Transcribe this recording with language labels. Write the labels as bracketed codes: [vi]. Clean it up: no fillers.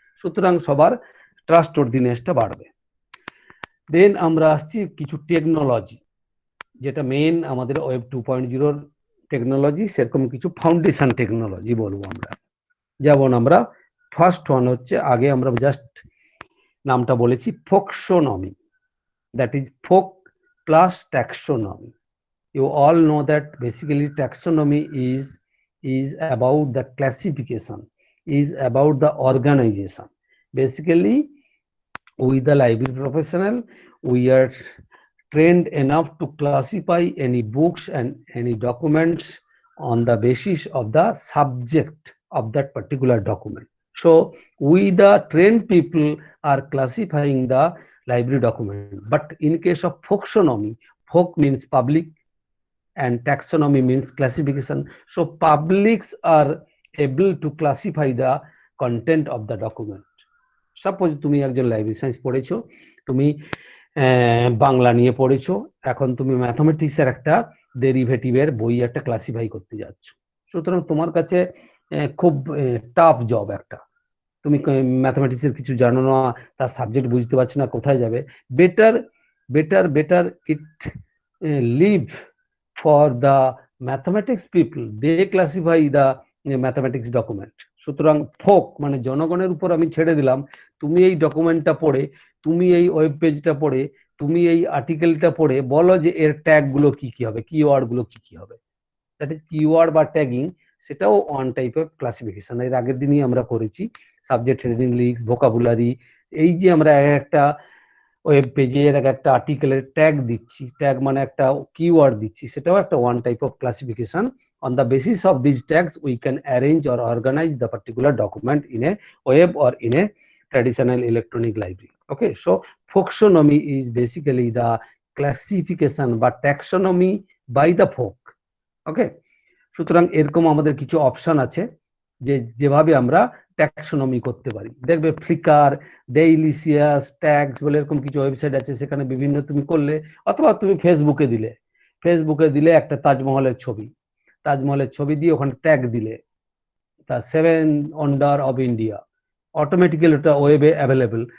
[bn] সুতরাং সবার ট্রাস্টওয়ার্দিনেসটা বাড়বে। দেন আমরা আসছি কিছু টেকনোলজি, যেটা মেন আমাদের ওয়েব 2.0 টেকনোলজি, সেরকম কিছু ফাউন্ডেশন টেকনোলজি বলবো আমরা। যেমন আমরা ফার্স্ট ওয়ান হচ্ছে, আগে আমরা জাস্ট নামটা বলেছি ফোকসোনমি, that is folk plus taxonomy. [en] You all know that basically taxonomy is about the classification, is about the organization. Basically, we the library professional, we are trained enough to classify any books and any documents on the basis of the subject of that particular document. So we the trained people are classifying the library document. But in case of folksonomy, folk means public and taxonomy means classification. So publics are able to classify the content of the document. [bn] Suppose তুমি একজন library science পড়েছো, তুমি বাংলা নিয়ে পড়েছো, এখন তুমি ম্যাথমেটিক্সের একটা ডেরিভেটিভের বই একটা ক্লাসিফাই করতে যাচ্ছ। সুতরাং তোমার কাছে খুব টাফ জব একটা, তুমি ম্যাথমেটিক্সের কিছু জানো না, তার সাবজেক্ট বুঝতে পারছো না, কোথায় যাবে। [en] Better better better it live for the mathematics people, they classify the mathematics document. [bn] সুতরাং ফোক মানে জনগণের উপর আমি ছেড়ে দিলাম, তুমি এই ডকুমেন্টটা পড়ে, তুমি এই ওয়েব পেজটা পড়ে, তুমি এই আর্টিকেলটা পড়ে বলো যে এর ট্যাগ গুলো কি কি হবে, কিওয়ার্ড গুলো কি কি হবে। দ্যাট ইজ কিওয়ার্ড বা ট্যাগিং, সেটাও ওয়ান টাইপ অফ ক্লাসিফিকেশন। এর আগের দিনই আমরা করেছি সাবজেক্ট হেডিং, লিঙ্কস, ভোকাবুলারি। এই যে আমরা একটা ওয়েব পেজের একটা আর্টিকেলের ট্যাগ দিচ্ছি, ট্যাগ মানে একটা কিওয়ার্ড দিচ্ছি, সেটাও একটা one type of classification. [en] On the basis of these tags, we can arrange or organize the particular document in a web or in a traditional electronic library. Okay, so folksonomy is basically the classification বা taxonomy by the folk. [bn] Okay, সুতরাং এরকম আমাদের কিছু option আছে যে যেভাবে আমরা taxonomy করতে পারি। দেখবে ফ্লিকার, ডেইলিসিয়াস, ট্যাগস বলে এরকম কিছু ওয়েবসাইট আছে, সেখানে বিভিন্ন তুমি করলে, অথবা তুমি ফেসবুকে দিলে একটা তাজমহলের ছবি, তাজমহলের ছবি দিয়ে ওখানে ট্যাগ দিলে তা 7 ওয়ান্ডার অফ ইন্ডিয়া, অটোমেটিক্যালি ওটা ওয়েবে অ্যাভেলেবেল।